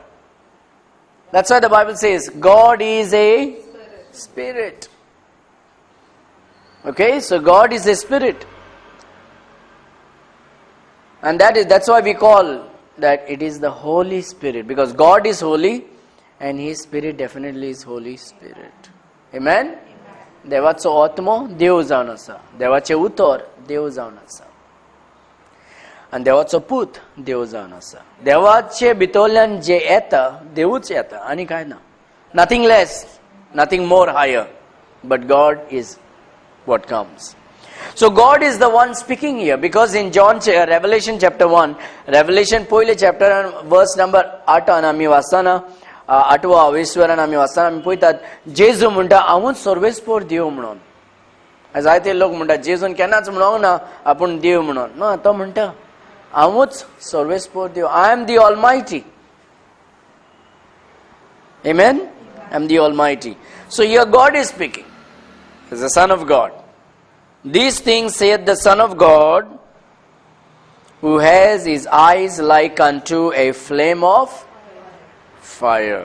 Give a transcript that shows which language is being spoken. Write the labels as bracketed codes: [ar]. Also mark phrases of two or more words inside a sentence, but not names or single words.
[en] That's why the Bible says God is a Spirit. Okay, so God is a Spirit. And that's why we call that it is the Holy Spirit, because God is holy and his Spirit definitely is Holy Spirit. Amen? [kok] देवाचो आत्मो देव जावन आसा, देवाचे उतर देव जावन आसा आनी देवाचो पूत देव जावन आसा. देवाचे भितरल्यान जे येता देवूच येता आनी कांय ना. [en] nothing less, nothing more higher, but God is what comes. So God is the one speaking here, because in Revelation chapter 1, Revelation पहिले chapter and verse number 8 [kok] आमी वाचताना 8वा विश्वरान आमी वाचताना आमी पळयतात जेजू म्हणटा हांवूच सर्वेस्पोर देव म्हणून. जायते लोक म्हणटा जेजून केन्नाच म्हणोंक ना आपूण देव म्हणून. ना, तो म्हणटा हांवूच सर्वेस्पोर देव. [en] I am the Almighty. Amen? I am the Almighty. So here God is speaking as the Son of God. These things saith the Son of God, who has his eyes like unto a flame of fire.